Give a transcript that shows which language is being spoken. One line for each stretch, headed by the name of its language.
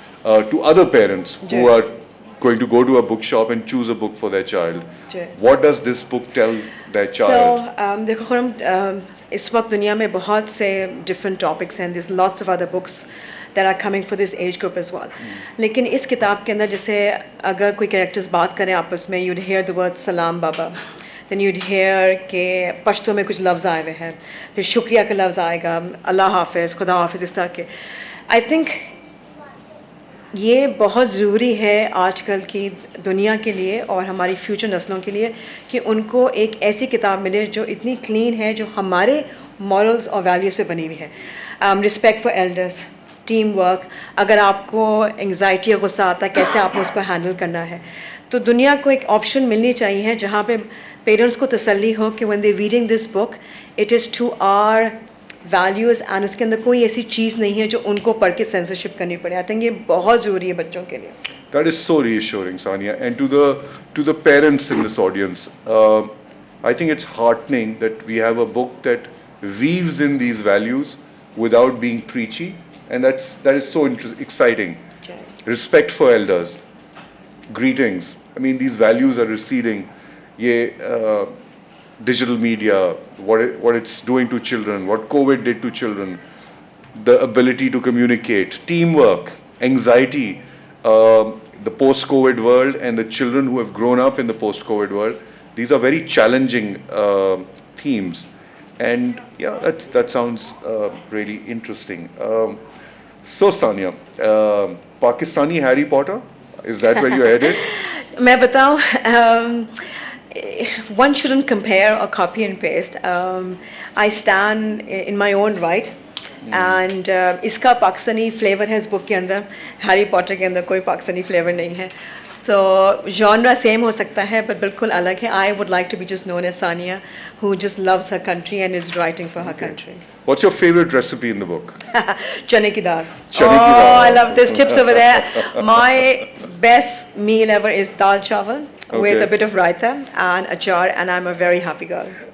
English: to other parents who
Hindi: ji.
English: are going to go to a bookshop and choose a book for their child.
Hindi: Ji.
English: What does this book tell their child?
Hindi: देखो खुरम, इस वक्त दुनिया में बहुत से different topics हैं.
English: There's lots of other books that are coming for this age group as well.
Hindi: लेकिन इस किताब के अंदर जैसे अगर कोई characters बात करें आपस में,
English: you'd hear the word
Hindi: सलाम बाबा.
English: Then you'd hear
Hindi: के पश्तो में कुछ लफ्ज़ आए हुए हैं. फिर शुक्रिया का लफ्ज़ आएगा, अल्लाह हाफ़िज़, खुदा हाफ़िज़, इस तरह के.
English: I think
Hindi: ये बहुत ज़रूरी है आजकल की दुनिया के लिए और हमारी फ्यूचर नस्लों के लिए कि उनको एक ऐसी किताब मिले जो इतनी क्लीन है, जो हमारे मॉरल्स और वैल्यूज़ पे बनी हुई है. Respect for elders, team work, अगर आपको एंग्जाइटी या गुस्सा आता है कैसे आपको उसको हैंडल करना है. तो दुनिया को एक ऑप्शन मिलनी चाहिए जहाँ पे पेरेंट्स को तसल्ली हो कि
English: when they reading this book it is to our values and
Hindi: उसके अंदर कोई ऐसी चीज़ नहीं है जो उनको पढ़ के सेंसरशिप करनी पड़े.
English: I think
Hindi: ये बहुत ज़रूरी है बच्चों के लिए.
English: That is so reassuring, Sania. And to the parents in this audience, I think it's heartening that we have a book that weaves in these values without being preachy, and that is so exciting. Respect for elders, greetings. I mean, these values are receding.
Hindi: ये
English: digital media, what it's doing to children, what COVID did to children, the ability to communicate, teamwork, anxiety, the post-COVID world, and the children who have grown up in the post-COVID world. These are very challenging themes, and yeah, that sounds really interesting. So Sania, Pakistani Harry Potter, is that where you're headed?
Hindi: मैं बताऊं,
English: one shouldn't compare or copy and paste. I stand in my own right. And
Hindi: इसका Pakistani flavour है इस book के अंदर. Harry Potter के अंदर कोई पाकिस्तानी फ्लेवर नहीं है. तो genre सेम हो सकता है but बिल्कुल अलग है.
English: I would like to be just known as Sania, who just loves her country and is writing for her country. What's your favorite recipe in the book?
Hindi: चने की दाल. Chane ki dal.
English: I love this. Tips over there. My best meal ever is dal chawal with a bit of raita and achar, and I'm a very happy girl.